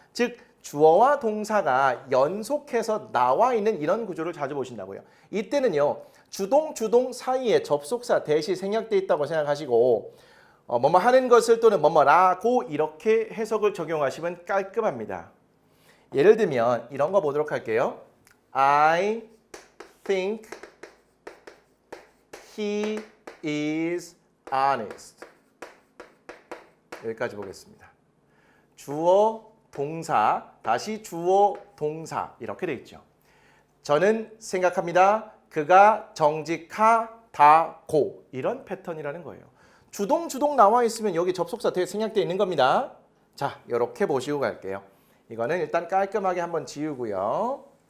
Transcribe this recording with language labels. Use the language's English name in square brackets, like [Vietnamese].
[Korean] 즉 주어와 동사가 연속해서 나와 있는 이런 구조를 자주 보신다고요. 이때는요. 주동 사이에 접속사 대시 생략되어 있다고 생각하시고 뭐뭐 하는 것을 또는 뭐뭐라고 이렇게 해석을 적용하시면 깔끔합니다. 예를 들면 이런 거 보도록 할게요. [English] I think he is honest. [Korean] 여기까지 보겠습니다. 주어, 동사, 다시 주어, 동사 이렇게 돼 있죠. 저는 생각합니다. 그가 정직하다고 이런 패턴이라는 거예요. 주동 나와 있으면 여기 접속사 뒤에 생략되어 있는 겁니다. 자, 이렇게 보시고 갈게요. 이거는 일단 깔끔하게 한번 지우고요.